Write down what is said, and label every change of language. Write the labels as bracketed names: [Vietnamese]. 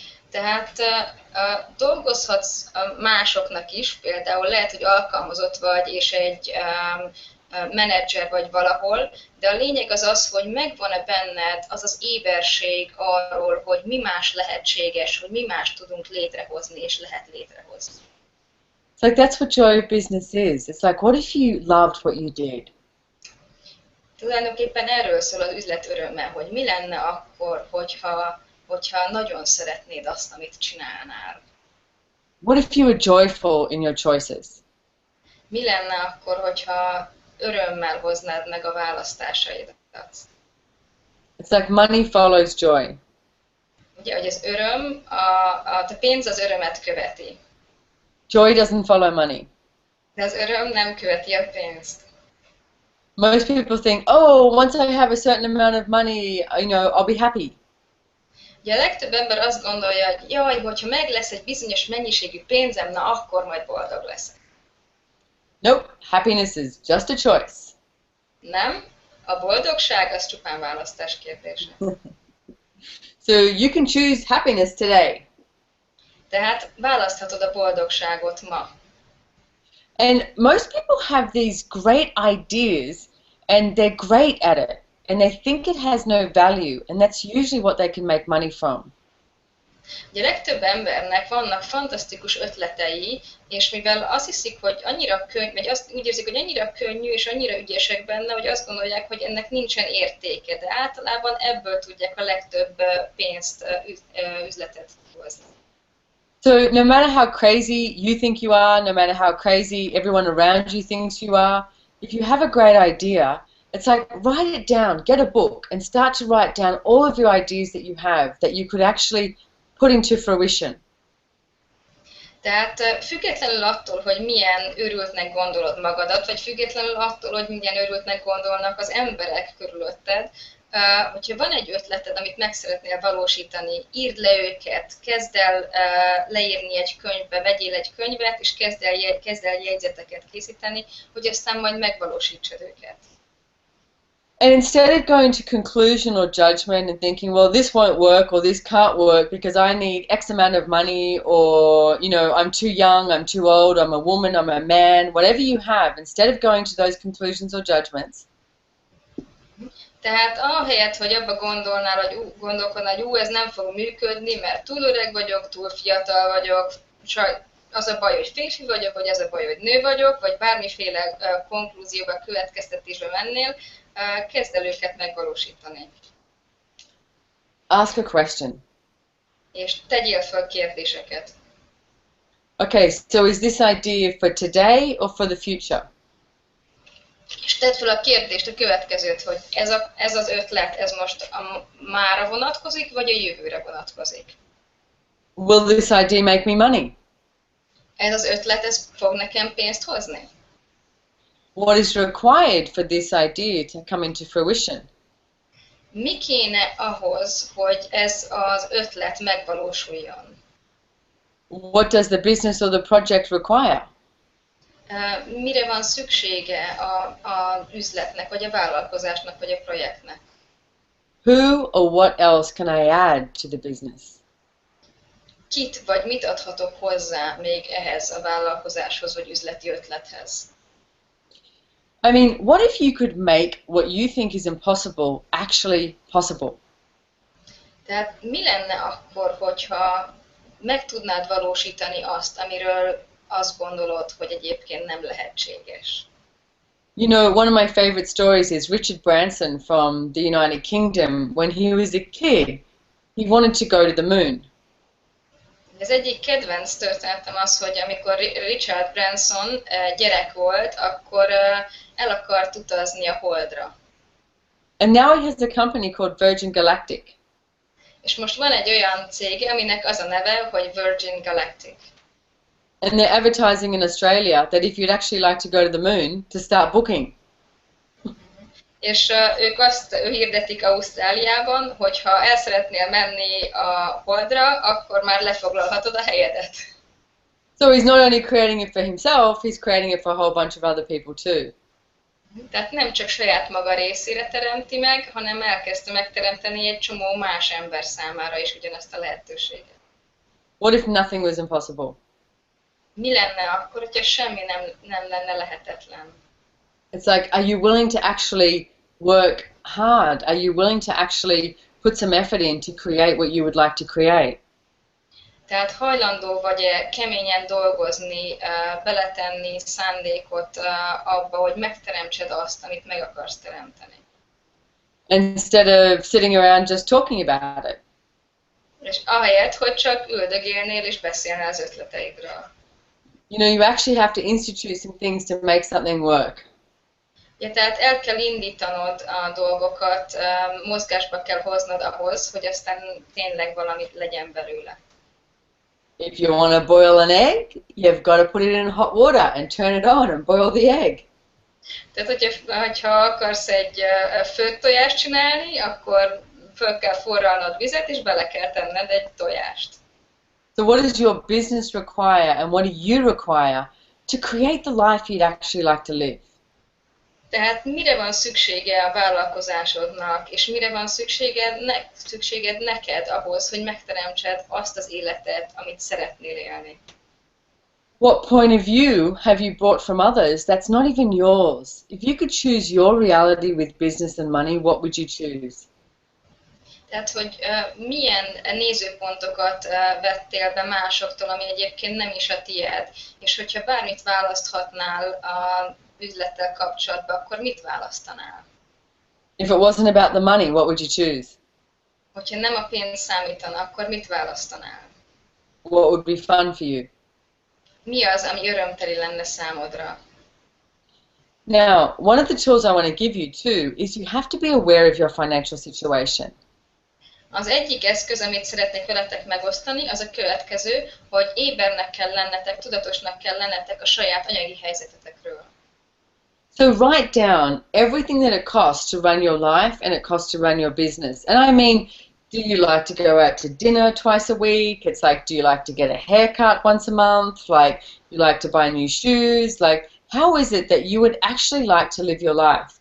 [Hungarian] Tehát dolgozhatsz másoknak is, például lehet, hogy alkalmazott vagy, és egy menedzser vagy valahol, de a lényeg az az, hogy megvan-e benned az az éberség arról, hogy mi más lehetséges, hogy mi más tudunk létrehozni, és lehet létrehozni. [English] It's like that's what Joy of Business is. It's like, what if you loved what you did? [Hungarian] Tulajdonképpen erről szól az üzlet öröme, hogy mi lenne akkor, hogyha nagyon szeretnéd azt, amit csinálnál. [English] What if you were joyful in your choices? [Hungarian] Mi lenne akkor, hogyha örömmel hoznád meg a választásaidat? [English] It's like money follows joy. [Hungarian] Ugye, hogy az öröm, a pénz az örömet követi. [English] Joy doesn't follow money. [Hungarian] De az öröm nem követi a pénzt. [English] Most people think, oh, once I have a certain amount of money, I'll be happy. [Hungarian] Ugye a legtöbb ember azt gondolja, hogy jaj, hogyha meg lesz egy bizonyos mennyiségű pénzem, na akkor majd boldog leszek. [English] Nope, happiness is just a choice. [Hungarian] Nem, a boldogság az csupán választás kérdése. [English] So you can choose happiness today. [Hungarian] Tehát választhatod a boldogságot ma. [English] And most people have these great ideas and they're great at it. And they think it has no value, and that's usually what they can make money from. [Hungarian] Ugye a legtöbb embernek vannak fantasztikus ötletei, és mivel azt hiszik, hogy annyira könnyű, vagy úgy érzik, hogy annyira könnyű és annyira ügyesek benne, hogy azt gondolják, hogy ennek nincsen értéke, de általában ebből tudják a legtöbb pénzt, üzletet hozni. [English] So no matter how crazy you think you are, no matter how crazy everyone around you thinks you are, if you have a great idea, it's like write it down, get a book and start to write down all of your ideas that you have that you could actually put into fruition. [Hungarian] Tehát függetlenül attól, hogy milyen őrültnek gondolod magadat, vagy függetlenül attól, hogy milyen őrültnek gondolnak az emberek körülötted, hogyha van egy ötleted, amit meg szeretnél valósítani, írd le őket, kezd el leírni egy könyvbe, vegyél egy könyvet, és kezd el jegyzeteket készíteni, hogy aztán majd megvalósítsad őket. [English] And instead of going to conclusion or judgment and thinking, well, this won't work or this can't work because I need X amount of money or, you know, I'm too young, I'm too old, I'm a woman, I'm a man, whatever you have, instead of going to those conclusions or judgments. [Hungarian] Tehát ahelyett, hogy abba gondolkodnál, hogy ez nem fog működni, mert túl öreg vagyok, túl fiatal vagyok, az a baj, hogy férfi vagyok, vagy az a baj, hogy nő vagyok, vagy bármiféle konklúzióba, következtetésbe mennél, kezd el őket megvalósítani. [English] Ask a question. [Hungarian] És tegyél fel kérdéseket. [English] Okay, so is this idea for today or for the future? [Hungarian] És tedd fel a kérdést, a következőt, hogy ez az ötlet, ez most a mára vonatkozik, vagy a jövőre vonatkozik? [English] Will this idea make me money? [Hungarian] Ez az ötlet, ez fog nekem pénzt hozni? [English] What is required for this idea to come into fruition? [Hungarian] Mi kéne ahhoz, hogy ez az ötlet megvalósuljon? [English] What does the business or the project require? [Hungarian] Mire van szüksége az üzletnek, vagy a vállalkozásnak, vagy a projektnek? [English] Who or what else can I add to the business? [Hungarian] Kit vagy mit adhatok hozzá még ehhez a vállalkozáshoz, vagy üzleti ötlethez? [English] I mean, what if you could make what you think is impossible actually possible? [Hungarian] Tehát mi lenne akkor, hogyha meg tudnád valósítani azt, amiről azt gondolod, hogy egyébként nem lehetséges? [English] You know, one of my favorite stories is Richard Branson from the United Kingdom. When he was a kid, he wanted to go to the moon. [Hungarian] Az egyik kedvenc történetem az, hogy amikor Richard Branson gyerek volt, akkor el akart utazni a Holdra. [English] And now he has a company called Virgin Galactic. [Hungarian] És most van egy olyan cég, aminek az a neve, hogy Virgin Galactic. [English] And they're advertising in Australia that if you'd actually like to go to the moon, to start booking. [Hungarian] És ők azt hirdetik Ausztráliában, hogy ha el szeretnél menni a Holdra, akkor már lefoglalhatod a helyedet. [English] So he's not only creating it for himself, he's creating it for a whole bunch of other people too. [Hungarian] Tehát nem csak saját maga részére teremti meg, hanem elkezdte megteremteni egy csomó más ember számára is ugyanazt a lehetőséget. [English] What if nothing was impossible? [Hungarian] Mi lenne akkor, hogyha semmi nem lenne lehetetlen? [English] It's like, are you willing to actually work hard? Are you willing to actually put some effort in to create what you would like to create? [Hungarian] Tehát hajlandó vagy-e keményen dolgozni, beletenni szándékot abba, hogy megteremtsed azt, amit meg akarsz teremteni? [English] Instead of sitting around just talking about it. [Hungarian] És ahelyett, hogy csak üldögélnél és beszélnél az ötleteidről. [English] You know, you actually have to institute some things to make something work. [Hungarian] Ja, tehát el kell indítanod a dolgokat, mozgásba kell hoznod ahhoz, hogy aztán tényleg valamit legyen belőle. [English] If you want to boil an egg, you've got to put it in hot water and turn it on and boil the egg. [Hungarian] Tehát, hogyha akarsz egy főtt tojást csinálni, akkor föl kell forralnod vizet, és bele kell tenned egy tojást. [English] So what does your business require and what do you require to create the life you'd actually like to live? [Hungarian] Tehát mire van szüksége a vállalkozásodnak, és mire van szükséged neked ahhoz, hogy megteremtsed azt az életet, amit szeretnél élni? [English] What point of view have you brought from others that's not even yours? If you could choose your reality with business and money, what would you choose? [Hungarian] Tehát, hogy milyen nézőpontokat vettél be másoktól, ami egyébként nem is a tiéd, és hogyha bármit választhatnál a üzlettel kapcsolatban, akkor mit választanál? [English] If it wasn't about the money, what would you choose? [Hungarian] Hogyha nem a pénz számítana, akkor mit választanál? [English] what would be fun for you? [Hungarian] Mi az, ami örömteli lenne számodra? [English] Now, one of the tools I want to give you too is you have to be aware of your financial situation. [Hungarian] Az egyik eszköz, amit szeretnék veletek megosztani, az a következő, hogy ébernek kell lennetek, tudatosnak kell lennetek a saját anyagi helyzetetekről. [English] So write down everything that it costs to run your life and it costs to run your business. And I mean, do you like to go out to dinner twice a week? It's like, do you like to get a haircut once a month? Like, you like to buy new shoes? Like, how is it that you would actually like to live your life?